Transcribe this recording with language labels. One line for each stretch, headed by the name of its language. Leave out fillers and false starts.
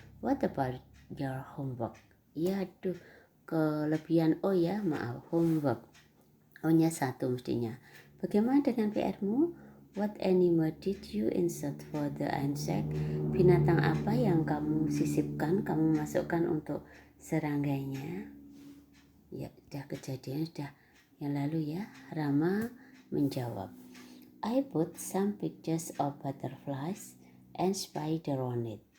English: What about your homework?
Indonesian: Ya aduh, kelebihan O ya, maaf, homework. O-nya 1 mestinya. Bagaimana dengan PR-mu?
English: What animal did you insert for the insect?
Indonesian: Binatang apa yang kamu sisipkan, kamu masukkan untuk serangganya? Ya, sudah kejadian, sudah yang lalu ya. Rama menjawab,
English: I put some pictures of butterflies and spider on it.